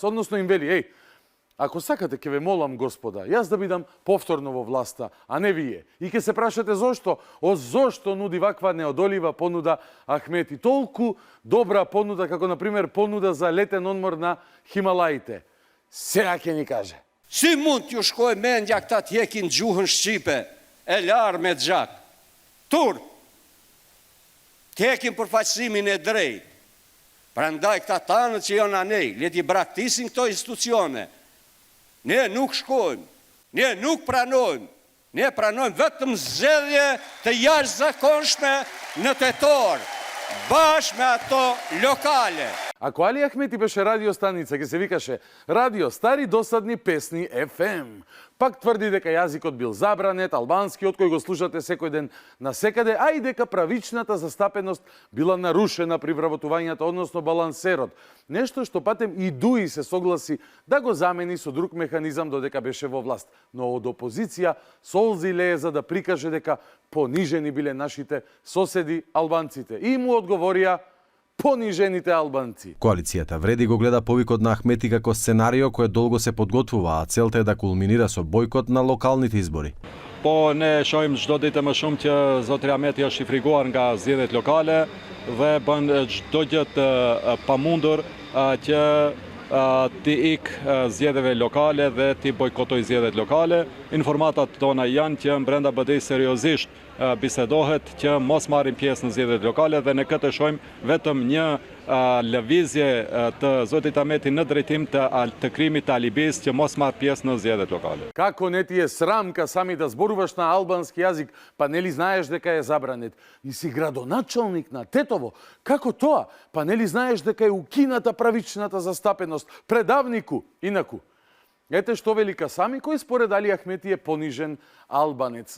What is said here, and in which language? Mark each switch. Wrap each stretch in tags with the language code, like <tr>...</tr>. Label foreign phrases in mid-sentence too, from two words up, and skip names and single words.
<mk>Односно им вели, еј, ако сакате ќе ве молам, Господа, јас да бидам повторно во власта, а не вие. И ќе се прашате зошто? Зошто нуди ваква неодолива понуда Ахмети? Толку добра понуда, како, например, понуда за летен одмор на Хималаите. Сега ќе ни каже.</mk> <sq>Si mund t'ju shkoj mendja këta t'jekin gjuhën Shqipe, e larë me gjak. Turp, t'jekin përfaqësimin e drejt. Prandaj këta tanët që janë anej, le t'i braktisin këto institucione. Ne nuk shkojmë, ne nuk pranojmë, ne pranojmë vetëm zgjedhje të jashtëzakonshme në tetor, bashkë me ato lokale.</sq> <mk>Ако Али Ахмети беше радиостаница, ќе се викаше Радио Стари досадни песни FM. Пак тврди дека јазикот бил забранет, албанскиот кој го слушате секој ден на секаде, а и дека правичната застапеност била нарушена при вработувањето, односно балансерот. Нешто што патем и Дуј се согласи да го замени со друг механизам додека беше во власт. Но од опозиција солзи лее за да прикаже дека понижени биле нашите соседи албанците. И му одговорија понижените албанци. Коалицијата Вреди го гледа повикот на Ахмети како сценарио кое долго се подготвува, а целта е да кулминира со бојкот на локалните избори.</mk> <sq>Po ne shohim çdo ditë më shumë që zotri Ahmeti është i friguar nga zgjedhjet lokale dhe bën çdo gjë të pamundur që ti ik zgjedhjeve lokale dhe ti bojkotoj zgjedhjet lokale. Informatat tona janë që brenda BD-s seriozisht bisedohet që mos marrin pjesë në zgjedhjet lokale dhe ne këtë shohim vetëm një lëvizje të zotit Ahmeti në drejtim të krimit të alibis që mos marr pjesë në zgjedhjet lokale.</sq> <mk>Како не ти е срамка сами да зборуваш на албански јазик, па нели знаеш дека е забранет? И си градоначалник на Тетово. Како тоа? Па нели знаеш дека е укината правичната застапеност предавнику, инаку? Ете што вели Касами, кој според Али Ахмети е понижен албанец.</mk>